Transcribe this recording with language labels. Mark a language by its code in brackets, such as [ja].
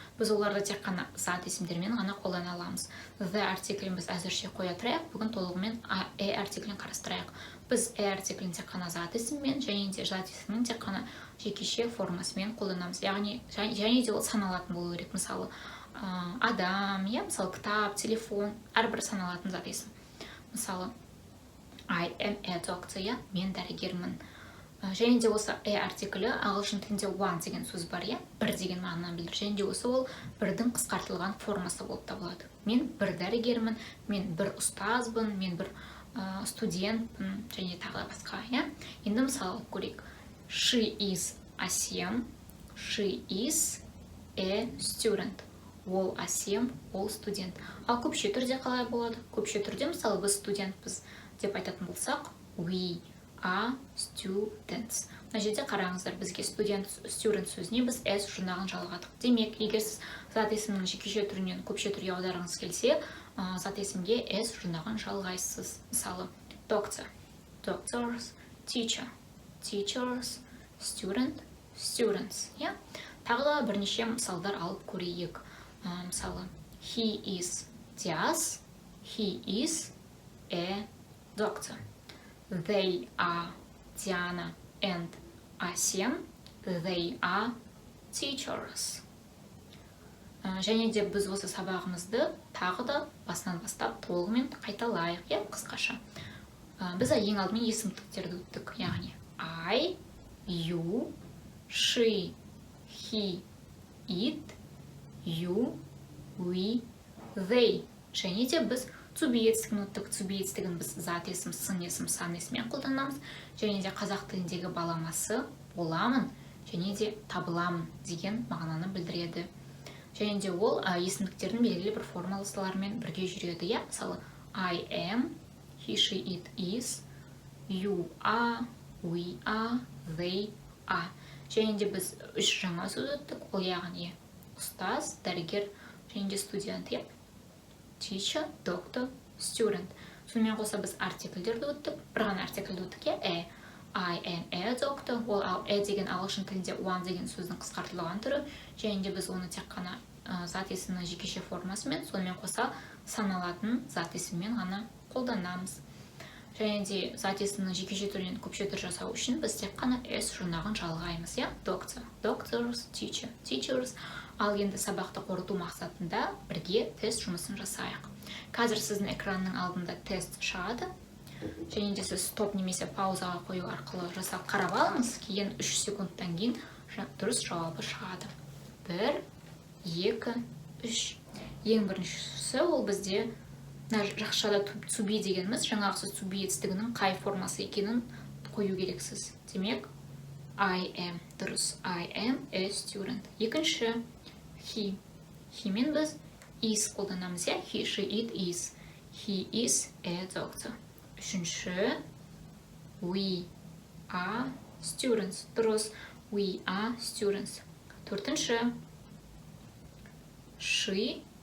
[kk] Біз оларды тек қана зат есімдермен ғана қолдана аламыз. The артиклін біз әзірше қоя тұрайық, бүгін толығымен артиклін қарастырайық. Біз артиклін тек қана зат есіммен, және де зат есімнің тек қана жекеше формасымен қолданамыз. Яғни, және де ол саналатын болу керек. Мысалы, адам, мысалы, кітап, телефон, әрбір саналатын зат есім. [en] Мысалы, I am a doctor, [kk] мен дәрігермін. Және де осы артиклі ағылшын тілінде one деген сөз бар, бір деген мағынаны білдіреді. Және де осы ол бірдің қысқартылған формасы болып табылады. Мен бір дәрігермін, мен бір ұстазбын, мен бір студентпін, және тағы басқа, Енді мысалы көрейік. [en] She is Асем. She is a student. [kk] Ол Асем, ол студент. Ал көпше түрде қалай болады? Көпше түрде, мысалы, біз студентпіз деп айтатын болсақ, [en] We are students. [kk] Мына жерде қараңыздар, бізге student сөзіне біз s жұрнағын жалғадық. Демек, егер сіз зат есімнің жекеше түрінен көпше түрге аударғыңыз келсе, зат есімге s жұрнағын жалғайсыз. [en] Мысалы, doctor, doctors, teacher, teachers, student, students. [kk] Тағы да бірнеше мысалдар алып көрейік. [en] Мысалы, he is Диас, he is a doctor. They are Диана and Асем, they are teachers. [kk] Және де біз осы сабағымызды тағы да басынан бастап толығымен қайталайық, қысқаша. Біз ең алдымен есімдіктерді өттік, яғни I, you, she, he, it, you, we, they. Және де біз to be етістігін өттік. To be етістігін біз зат есім, сын есім, сан есіммен қолданамыз. Және де қазақ тіліндегі баламасы боламын, және де табыламын деген мағынаны білдіреді. Және де ол есімдіктердің белгілі бір формулаларымен бірге жүреді. [en] Мысалы, I am, he, she, it is, you are, we are, they are. [kk] Және де біз үш жаңа сөз өттік. Ол яғни ұстаз, дәрігер, және де студент. [en] Teacher, doctor, student. [kk] Сонымен қоса біз артикльдерді өттік. Бір ғана артикльді өттік. [en] I am a doctor. [kk] Ол деген ағылшын тілінде one деген сөздің қысқартылған түрі. Және де біз оны тек қана зат есімнің жекеше формасымен, сонымен қоса саналатын зат есіммен ғана қолданамыз. Және де зат есімнің жекеше түрінен көпше түр жасау үшін біз тек қана s жұрнағын жалғаймыз. [en] Doctor, doctors, teacher, teachers. [kk] Ал енді сабақты қорыту мақсатында бірге тест жұмысын жасайық. Қазір сіздің экранның алдында тест шығады. Және де сіз стоп немесе паузаға қою арқылы жасап қарап алыңыз. Кейін 3 секундтан кейін дұрыс жауабы шығады. 1, 2, 3. Ең біріншісі ол бізде жақшада to be дегеніміз, жаңағы сөз to be етістігінің қай формасы екенін қою керексіз. Демек, I am дұрыс. [en] I am a student. [kk] Екінші, [en] he. [kk] He мен біз is қолданамыз. [en] He, she, it is. He is a doctor. Үшінші, we are students. Дұрыс. We are students. [kk] Төртінші, she.